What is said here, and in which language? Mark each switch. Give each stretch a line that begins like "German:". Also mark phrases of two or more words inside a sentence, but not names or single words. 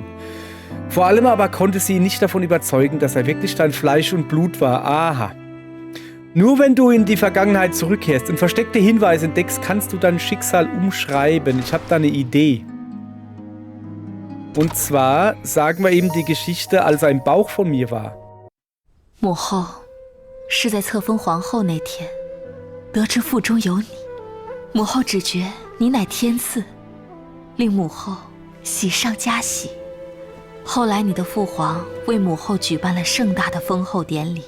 German: Vor allem aber konnte sie ihn nicht davon überzeugen, dass er wirklich dein Fleisch und Blut war. Aha. Nur wenn du in die Vergangenheit zurückkehrst und versteckte Hinweise entdeckst, kannst du dein Schicksal umschreiben. Ich habe da eine Idee. Und zwar sagen wir eben die Geschichte, als er im Bauch von mir war.
Chinese: 母后是在册封皇后那天，得知腹中有你，母后只觉你乃天赐，令母后喜上加喜。后来你的父皇为母后举办了盛大的封后典礼。